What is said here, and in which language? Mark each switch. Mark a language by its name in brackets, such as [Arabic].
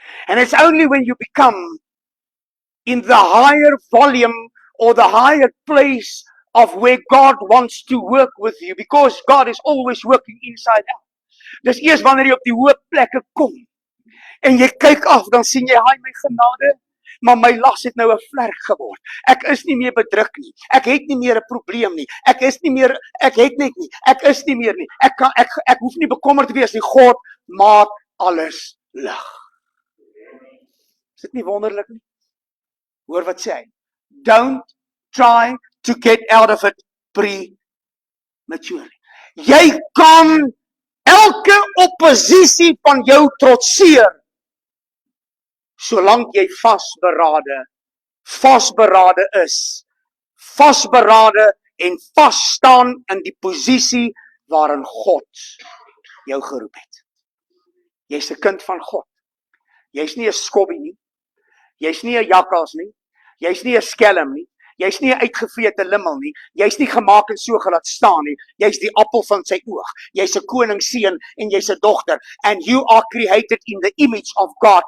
[English] And it's only when you become in the higher volume or the higher place of where God wants to work with you, because God is always working inside out. [Afrikaans] Dis eers wanneer jy op die hoë plekke kom en jy kyk af, dan sien jy, "Haai my genade, maar my las het nou 'n vlerk geword. Ek is nie meer bedruk nie. Ek het nie meer 'n probleem nie. Ek is nie meer nie. Ek hoef nie bekommerd te wees nie. God maak alles lig." Is dit nie wonderlik nie? Hoor wat sê hy? [English] Don't try to get out of it prematurely. [Afrikaans] Jy kan elke oppositie van jou trotseer, solank jy vasberade is, vasberade en vasstaan in die posisie waarin God jou geroep het. Jy's 'n kind van God. Jy's nie 'n skobbie nie. Jy's nie 'n jakkas nie. Jy's nie 'n skelm nie. Jy's nie 'n uitgevrete limmel nie. Jy's nie gemaak en so gelaat staan nie. Jy's die appel van sy oog. Jy's 'n koningsseun en jy's 'n dogter. [English] And you are created in the image of God.